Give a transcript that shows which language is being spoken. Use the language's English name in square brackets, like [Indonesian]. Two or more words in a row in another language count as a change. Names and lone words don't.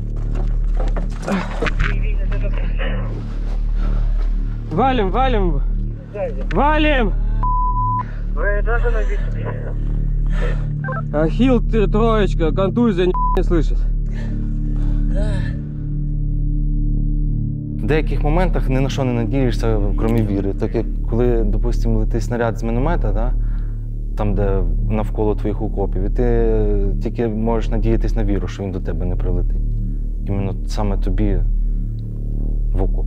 [Russian] Валим, валим! Валим! Ахилл, ты троечка, контузия, не слышит. [Ukrainian] В деяких моментах ні на що не надієшся, крім віри. Так як коли, допустимо, летить снаряд з міномета, да? Там, де навколо твоїх окопів, і ти тільки можеш надіятись на віру, що він до тебе не прилетить. Іменно саме тобі в окоп.